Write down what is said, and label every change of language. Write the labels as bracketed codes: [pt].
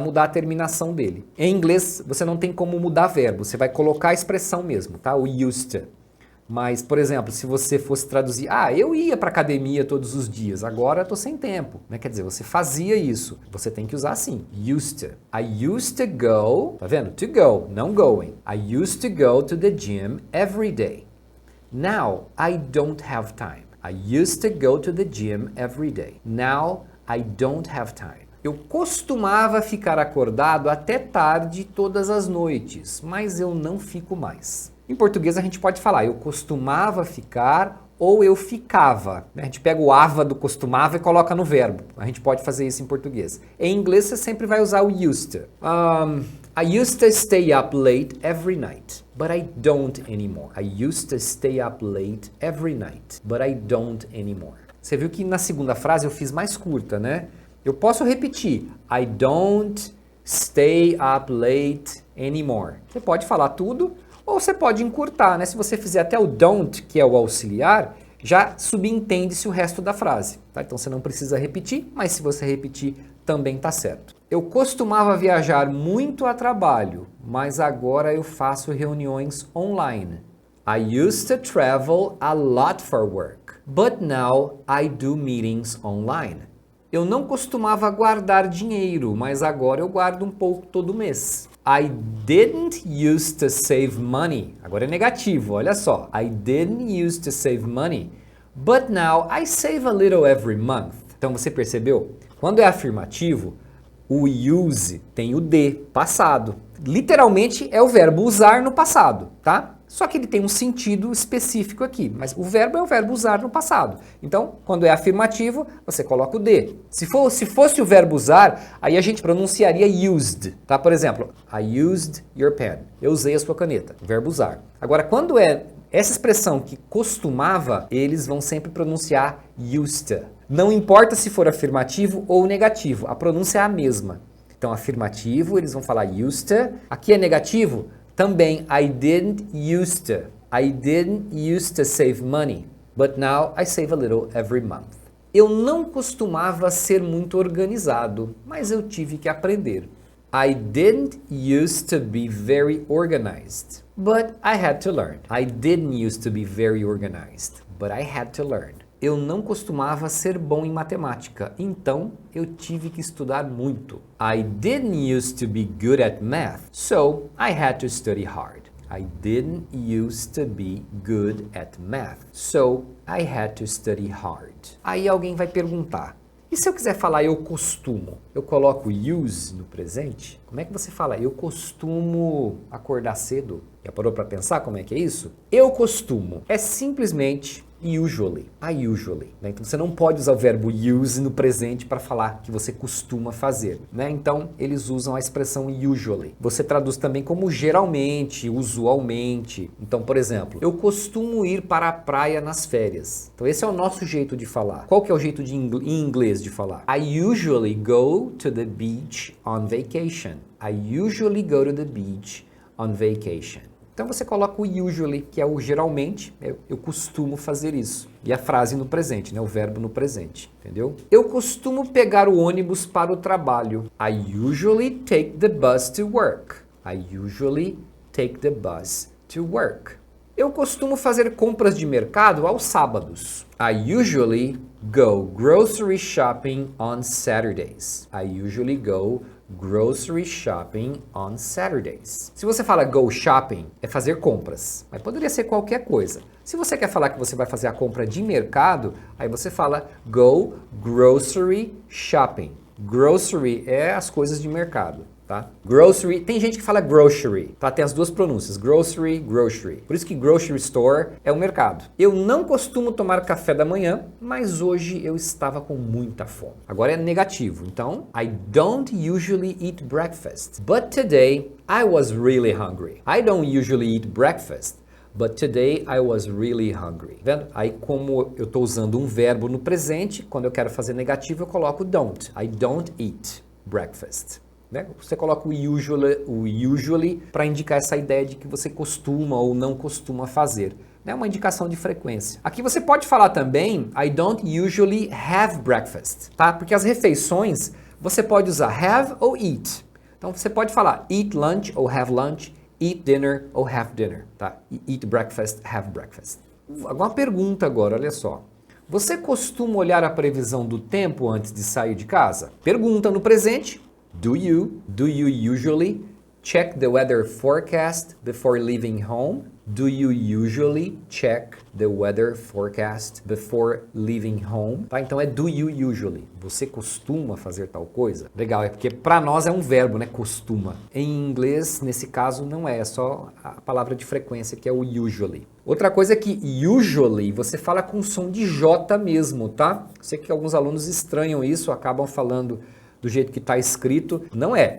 [pt] Mudar a terminação dele. Em inglês, você não tem como mudar verbo, você vai colocar a expressão mesmo, tá? O used to. Mas, por exemplo, se você fosse traduzir, eu ia para academia todos os dias, agora eu tô sem tempo, né? Quer dizer, você fazia isso. Você tem que usar assim, used to. [en] I used to go, [pt] tá vendo? [en] To go, não going. I used to go to the gym every day. Now, I don't have time. I used to go to the gym every day. Now, I don't have time. [pt] Eu costumava ficar acordado até tarde todas as noites, mas eu não fico mais. Em português a gente pode falar eu costumava ficar ou eu ficava. A gente pega o ava do costumava e coloca no verbo. A gente pode fazer isso em português. Em inglês você sempre vai usar o used to. [en] I used to stay up late every night, but I don't anymore. I used to stay up late every night, but I don't anymore. [pt] Você viu que na segunda frase eu fiz mais curta, né? Eu posso repetir. [en] I don't stay up late anymore. [pt] Você pode falar tudo ou você pode encurtar, né? Se você fizer até o don't, que é o auxiliar, já subentende-se o resto da frase. Tá? Então você não precisa repetir, mas se você repetir, também tá certo. Eu costumava viajar muito a trabalho, mas agora eu faço reuniões online. [en] I used to travel a lot for work, but now I do meetings online. [pt] Eu não costumava guardar dinheiro, mas agora eu guardo um pouco todo mês. [en] I didn't used to save money. [pt] Agora é negativo, olha só. [en] I didn't used to save money, but now I save a little every month. [pt] Então você percebeu? Quando é afirmativo, o use tem o de, passado. Literalmente é o verbo usar no passado, tá? Só que ele tem um sentido específico aqui, mas o verbo é o verbo usar no passado. Então, quando é afirmativo, você coloca o de. Se fosse o verbo usar, aí a gente pronunciaria used, tá? Por exemplo, [en] I used your pen. [pt] Eu usei a sua caneta, o verbo usar. Agora, quando é essa expressão que costumava, eles vão sempre pronunciar used to. Não importa se for afirmativo ou negativo, a pronúncia é a mesma. Então, afirmativo, eles vão falar used to. Aqui é negativo, também, [en] I didn't used to. I didn't used to save money, but now I save a little every month. [pt] Eu não costumava ser muito organizado, mas eu tive que aprender. [en] I didn't used to be very organized, but I had to learn. I didn't used to be very organized, but I had to learn. [pt] Eu não costumava ser bom em matemática, então eu tive que estudar muito. [en] I didn't used to be good at math, so I had to study hard. I didn't used to be good at math, so I had to study hard. [pt] Aí alguém vai perguntar, e se eu quiser falar eu costumo? Eu coloco use no presente? Como é que você fala eu costumo acordar cedo? Já parou para pensar como é que é isso? Eu costumo é simplesmente usually, I usually, né? Então você não pode usar o verbo use no presente para falar que você costuma fazer, né? Então eles usam a expressão usually. Você traduz também como geralmente, usualmente. Então, por exemplo, eu costumo ir para a praia nas férias. Então esse é o nosso jeito de falar. Qual que é o jeito em inglês de falar? [en] I usually go to the beach on vacation. I usually go to the beach on vacation. [pt] Então você coloca o usually, que é o geralmente, eu costumo fazer isso. E a frase no presente, né? O verbo no presente, entendeu? Eu costumo pegar o ônibus para o trabalho. [en] I usually take the bus to work. I usually take the bus to work. [pt] Eu costumo fazer compras de mercado aos sábados. [en] I usually go grocery shopping on Saturdays. I usually go grocery shopping on Saturdays. [pt] Se você fala go shopping, é fazer compras, mas poderia ser qualquer coisa. Se você quer falar que você vai fazer a compra de mercado, aí você fala go grocery shopping. Grocery é as coisas de mercado, tá? Grocery, tem gente que fala grocery, tá? Tem as duas pronúncias, grocery, grocery. Por isso que grocery store é o mercado. Eu não costumo tomar café da manhã, mas hoje eu estava com muita fome. Agora é negativo, então [en] I don't usually eat breakfast, but today I was really hungry. I don't usually eat breakfast, but today I was really hungry. [pt] Vendo? Aí como eu estou usando um verbo no presente, quando eu quero fazer negativo eu coloco don't. [en] I don't eat breakfast. [pt] Né? Você coloca o usually para indicar essa ideia de que você costuma ou não costuma fazer. É uma indicação de frequência. Aqui você pode falar também [en] I don't usually have breakfast, [pt] tá? Porque as refeições você pode usar have ou eat. Então você pode falar eat lunch ou have lunch, eat dinner ou have dinner, tá? Eat breakfast, have breakfast. Uma pergunta agora, olha só. Você costuma olhar a previsão do tempo antes de sair de casa? Pergunta no presente. [en] Do you usually check the weather forecast before leaving home? Do you usually check the weather forecast before leaving home? [pt] Tá? Então é [en] do you usually. [pt] Você costuma fazer tal coisa? Legal, é porque para nós é um verbo, né? Costuma. Em inglês, nesse caso, não é só a palavra de frequência que é o usually. Outra coisa é que usually você fala com som de J mesmo, tá? Sei que alguns alunos estranham isso, acabam falando do jeito que está escrito. Não é.